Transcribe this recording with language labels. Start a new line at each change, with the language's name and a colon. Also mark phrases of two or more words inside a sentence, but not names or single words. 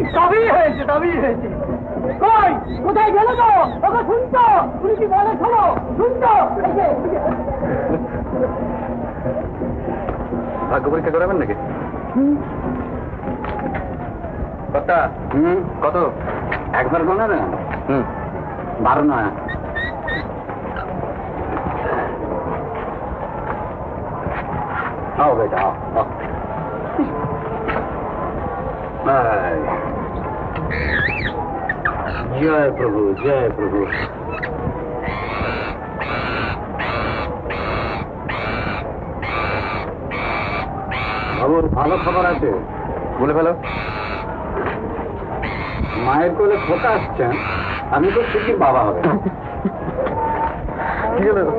Bangla: তবেই হয়েছে কই কোথায় গেল তো ওকে শুনতো তুমি কি বলে শোনো শুনতো ভাগ্য পরীক্ষা করাবেন নাকি কটা কত একবার গোনা না 12 নয়
Hindi: आओ बेटा आओ जय प्रभु जय प्रभु
Bangla: বাবুর ভালো খবর আছে বলে ফেলো মায়ের কোলে খোকা আসছেন আমি তো শিগগির বাবা হবে কি হলো